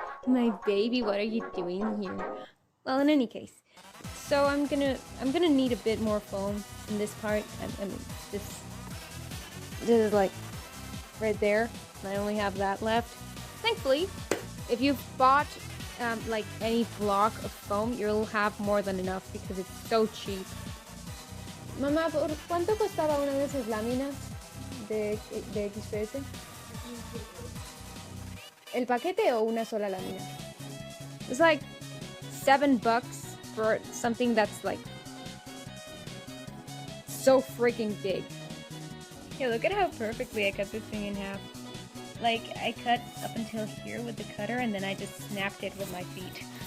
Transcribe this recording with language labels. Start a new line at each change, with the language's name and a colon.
English: My baby, what are you doing here? Well, in any case, so I'm gonna need a bit more foam in this part. I mean, this is like right there. And I only have that left. Thankfully, if you've bought like any block of foam, you'll have more than enough because it's so cheap.
Spanish: Mamá, ¿por cuánto costaba una de esas láminas de XPS? ¿El paquete o una sola lámina?
English: It's like $7 for something that's like so freaking big. Yeah, look at how perfectly I cut this thing in half. Like, I cut up until here with the cutter, and then I just snapped it with my feet.